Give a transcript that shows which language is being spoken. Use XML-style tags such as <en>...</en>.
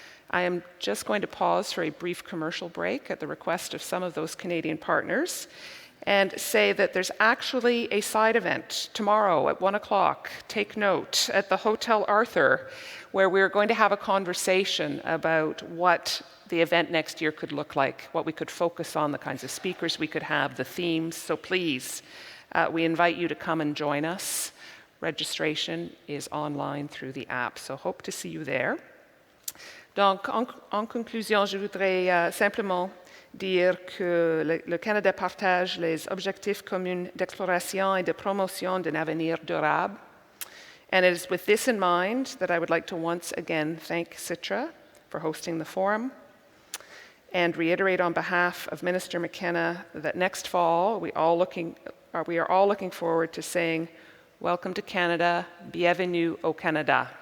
<en>I am just going to pause for a brief commercial break at the request of some of those Canadian partners and say that there's actually a side event tomorrow at 1 o'clock, take note, at the Hotel Arthur, where we're going to have a conversation about what the event next year could look like, what we could focus on, the kinds of speakers we could have, the themes. So please, we invite you to come and join us. Registration is online through the app, so hope to see you there.</en> <fr>Donc, en conclusion, je voudrais simplement dire que le Canada partage les objectifs communs d'exploration et de promotion d'un avenir durable.</fr> <en>And it is with this in mind that I would like to once again thank Citra for hosting the forum and reiterate on behalf of Minister McKenna that next fall we are all looking forward to saying, welcome to Canada,</en> <fr>bienvenue au Canada.</fr>